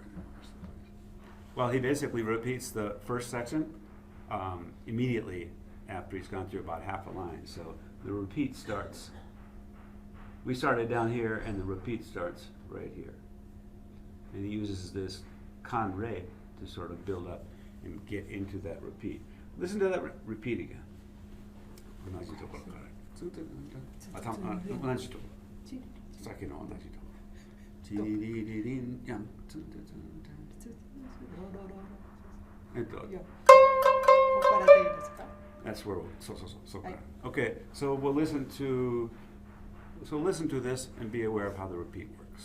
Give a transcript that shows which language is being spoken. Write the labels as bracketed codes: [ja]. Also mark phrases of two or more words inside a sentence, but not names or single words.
[en] Well, he basically repeats the first section immediately after he's gone through about half a line. So the repeat starts. We started down here, and the repeat starts right here. And he uses this kan re to sort of build up and get into that repeat. Listen to that repeat again. [ja] 同じところから。同じところ。さっきの同じところ。チリリリンヤン。ここからでいいですか？ [en] That's where so. Okay, so we'll listen to this and be aware of how the repeat works.